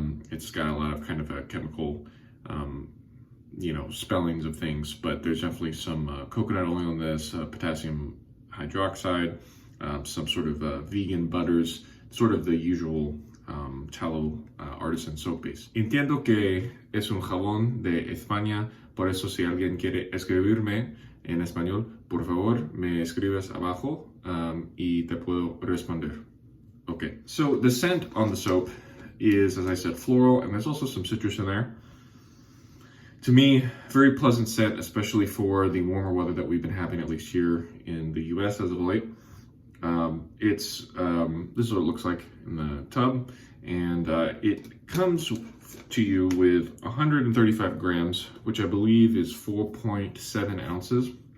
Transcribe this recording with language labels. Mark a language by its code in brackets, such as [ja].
[en] It's got a lot of kind of a chemical, spellings of things, but there's definitely some coconut oil in this, potassium hydroxide, some sort of vegan butters, sort of the usual tallow artisan soap base. [es] Entiendo que es un jabón de España, por eso si alguien quiere escribirme en español, por favor me escribes abajo y te puedo responder. [en] Okay, so the scent on the soap is, as I said, floral, and there's also some citrus in there. To me, very pleasant scent, especially for the warmer weather that we've been having, at least here in the US as of late. This is what it looks like in the tub, and it comes to you with 135 grams, which I believe is 4.7 ounces.